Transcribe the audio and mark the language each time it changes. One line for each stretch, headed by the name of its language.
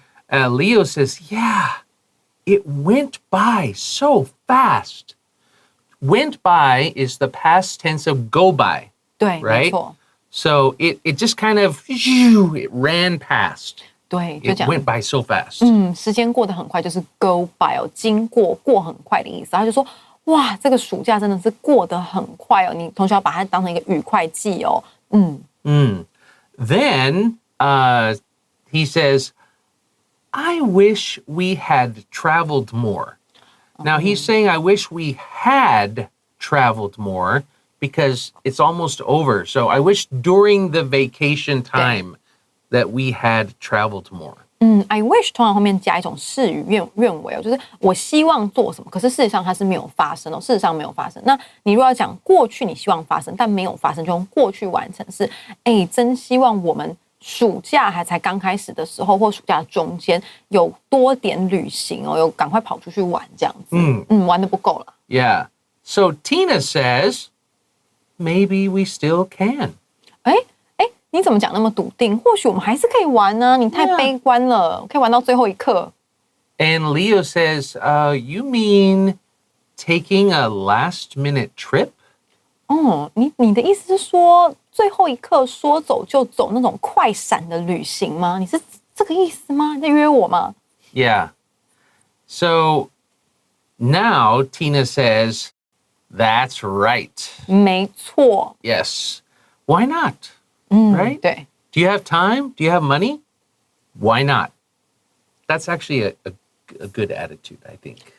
English: Leo says, yeah, it went by so fast. Went by is the past tense of go by.
Chinese: 对，
English: right?
Chinese: 没错。
English: So it just kind of, it ran past.
Chinese: 对，就
English: It
Chinese: 讲
English: went by so fast.
Chinese: 时间过得很快，就是
English: go by
Chinese: 哦，经过过很快的意思。他就说，哇，这个暑假真的是过得很快哦，你同学要把它当成一个愉快剂哦。
English: Then he says, I wish we had traveled more. Now he's saying, I wish we had traveled more because it's almost over. So I wish during the vacation time that we had traveled more.
Chinese: I wish 通常后面加一种事与愿违哦，就是我希望做什么，可是事实上它是没有发生哦，事实上没有发生。那你如果要讲过去你希望发生但没有发生，就用过去完成式。哎，真希望我们暑假还才刚开始的时候，或暑假中间有多点旅行哦，有赶快跑出去玩这样子。玩得不够了。
English: Yeah. So Tina says, maybe we still can.
Chinese: 哎，你怎么讲那么笃定？或许我们还是可以玩呢。你太悲观了，可以玩到最后一刻。
English: And Leo says, you mean taking a last-minute trip?
Chinese: 哦，你的意思是说最后一刻说走就走那种快闪的旅行吗？你是这个意思吗？你在约我吗？
English: Yeah. So now Tina says, that's right.
Chinese: 没错。
English: Yes. Why not? Right?
Chinese: 对。
English: Do you have time? Do you have money? Why not? That's actually a good attitude, I think.